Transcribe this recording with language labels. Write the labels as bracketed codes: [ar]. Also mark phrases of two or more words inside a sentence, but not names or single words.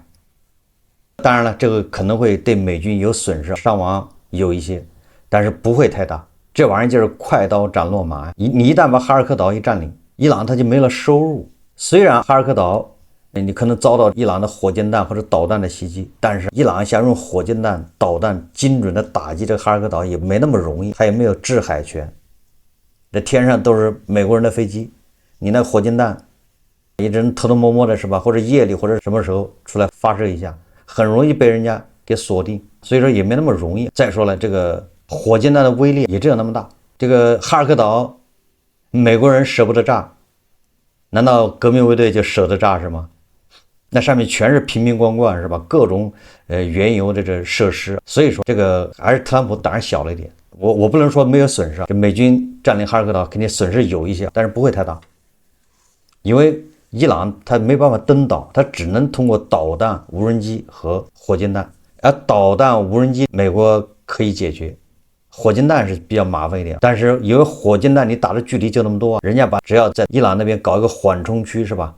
[zh] 當然了，這個可能會對美軍有損失，傷亡有一些，但是不會太大。這玩意兒就是快刀斬落麻。你一旦把哈爾科島一佔領，伊朗它就沒了收入。雖然哈爾科島你可能遭到伊朗的火箭彈或者導彈的襲擊，但是伊朗想用火箭彈、導彈精準的打擊這個哈爾科島也沒那麼容易，它也沒有制海權。這天上都是美國人的飛機，你那火箭彈一直偷偷摸摸的是吧？或者夜裡或者什麼時候出来發射一下，很容易被人家給鎖定，所以說也沒那麼容易。再說了，这個火箭彈的威力也只有那麼大。這個哈爾科島，美國人捨不得炸，難道革命衛隊就捨得炸是嗎？那上面全是瓶瓶罐罐是吧？各種原油的這設施，所以說這個還是特朗普膽兒小了一點。我不能說沒有損失，這美軍佔領哈爾科島肯定損失有一些，但是不會太大，因為伊朗它沒辦法登島，它只能通過導彈、無人機和火箭彈。而導彈、無人機，美國可以解決，火箭彈是比較麻煩一點。但是因為火箭彈你打的距離就那麼多，人家只要在伊朗那邊搞一個緩衝區是吧？